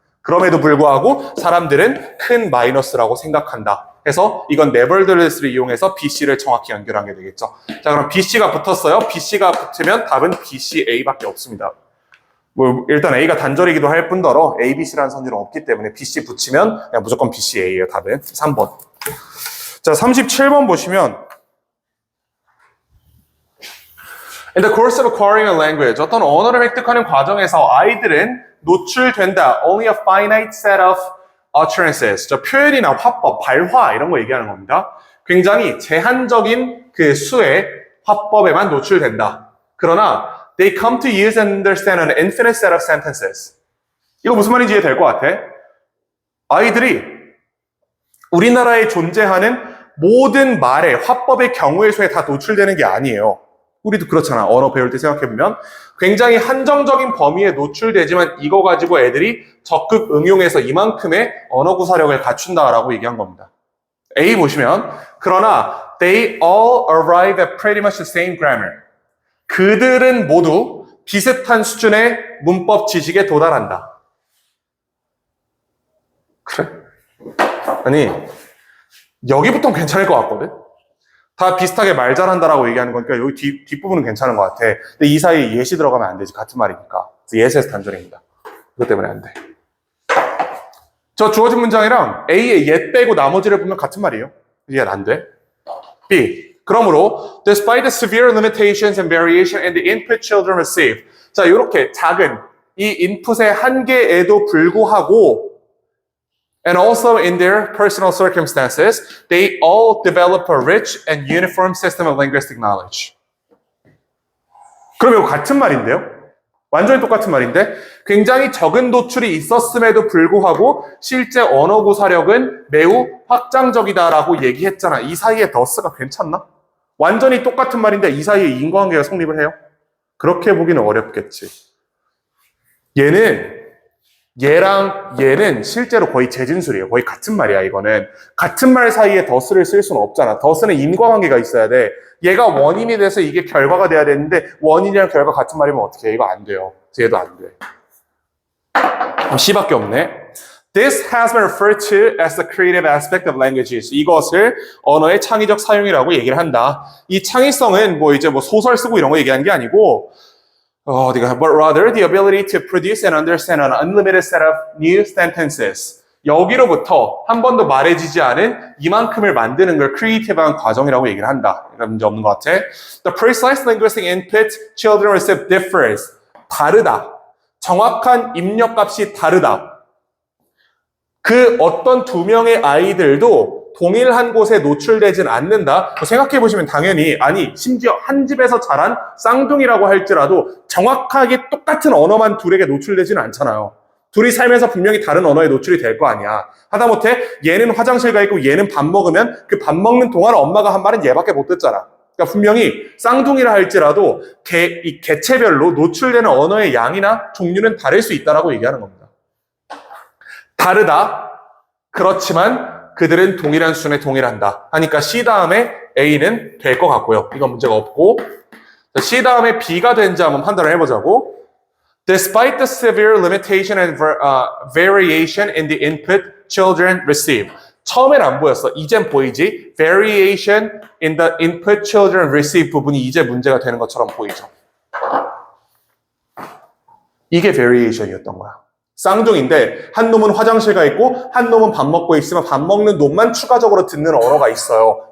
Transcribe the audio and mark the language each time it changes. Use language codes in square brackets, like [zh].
[ko] 그럼에도 불구하고 사람들은 큰 마이너스라고 생각한다. 해서 이건 nevertheless를 이용해서 BC를 정확히 연결하게 되겠죠. 자, 그럼 BC가 붙었어요. BC가 붙으면 답은 BCA밖에 없습니다. 뭐 일단 A가 단절이기도 할 뿐더러 A, B, C라는 선지는 없기 때문에 BC 붙이면 그냥 무조건 BCA예요. 답은 3번. 자, 37번 보시면 [en] In the course of acquiring a language, [ko] 어떤 언어를 획득하는 과정에서 아이들은 노출된다. [en] Only a finite set of [ko] utterances, 저 표현이나 화법, 발화 이런 거 얘기하는 겁니다. 굉장히 제한적인 그 수의 화법에만 노출된다. 그러나 [en] they come to use and understand an infinite set of sentences. [ko] 이거 무슨 말인지 이해될 것 같아? 아이들이 우리나라에 존재하는 모든 말의 화법의 경우의 수에 다 노출되는 게 아니에요. 우리도 그렇잖아. 언어 배울 때 생각해보면 굉장히 한정적인 범위에 노출되지만 이거 가지고 애들이 적극 응용해서 이만큼의 언어 구사력을 갖춘다라고 얘기한 겁니다. [en] A [ko] 보시면 그러나 [en] they all arrive at pretty much the same grammar. [ko] 그들은 모두 비슷한 수준의 문법 지식에 도달한다. 그래? 아니 여기부터는 괜찮을 것 같거든? 다 비슷하게 말 잘한다라고 얘기하는 거니까 여기 뒷부분은 괜찮은 것 같아. 근데 이 사이에 예시 들어가면 안 되지. 같은 말이니까. 그래서 예스에서 단절입니다. 그것 때문에 안 돼. 저 주어진 문장이랑 A의 옛 빼고 나머지를 보면 같은 말이에요. 이게 안 돼. B. 그러므로 [en] despite the severe limitations and variation in the input children receive. [ko] 자, 이렇게 작은 이 인풋의 한계에도 불구하고 [en] and also in their personal circumstances, they all develop a rich and uniform system of linguistic knowledge. [ko] 그럼 이거 같은 말인데요? 완전히 똑같은 말인데 굉장히 적은 노출이 있었음에도 불구하고 실제 언어 구사력은 매우 확장적이다라고 얘기했잖아. 이 사이에 더스가 괜찮나? 완전히 똑같은 말인데 이 사이에 인과관계가 성립을 해요? 그렇게 보기는 어렵겠지. 얘랑 얘는 실제로 거의 재진술이에요. 거의 같은 말이야, 이거는. 같은 말 사이에 더스를 쓸 수는 없잖아. 더스는 인과관계가 있어야 돼. 얘가 원인이 돼서 이게 결과가 돼야 되는데 원인이랑 결과 같은 말이면 어떻게 해? 이거 안 돼요. 얘도 안 돼. C밖에 없네. [en] This has been referred to as the creative aspect of languages. [ko] 이것을 언어의 창의적 사용이라고 얘기를 한다. 이 창의성은 이제 소설 쓰고 이런 거 얘기하는 게 아니고 [en] but rather the ability to produce and understand an unlimited set of new sentences. [ko] 여기로부터 한 번도 말해지지 않은 이만큼을 만드는 걸 크리에이티브한 과정이라고 얘기를 한다. 이런 문제 없는 것 같아. [en] The precise linguistic input children receive differs. [ko] 다르다. 정확한 입력값이 다르다. 그 어떤 두 명의 아이들도 동일한 곳에 노출되진 않는다. 생각해보시면 당연히 심지어 한 집에서 자란 쌍둥이라고 할지라도 정확하게 똑같은 언어만 둘에게 노출되지는 않잖아요. 둘이 살면서 분명히 다른 언어에 노출이 될 거 아니야. 하다못해 얘는 화장실 가 있고 얘는 밥 먹으면 그 밥 먹는 동안 엄마가 한 말은 얘밖에 못 듣잖아. 그러니까 분명히 쌍둥이라 할지라도 이 개체별로 노출되는 언어의 양이나 종류는 다를 수 있다라고 얘기하는 겁니다. 다르다. 그렇지만 그들은 동일한 수준에 동일한다. 하니까 C 다음에 A는 될 것 같고요. 이건 문제가 없고. C 다음에 B가 된지 한번 판단을 해보자고. [en] Despite the severe limitation and variation in the input children receive. [ko] 처음엔 안 보였어. 이젠 보이지? [en] Variation in the input children receive [ko] 부분이 이제 문제가 되는 것처럼 보이죠. 이게 variation이었던 거야. 쌍둥이인데 한 놈은 화장실 가 있고 한 놈은 밥 먹고 있으면 밥 먹는 놈만 추가적으로 듣는 언어가 있어요.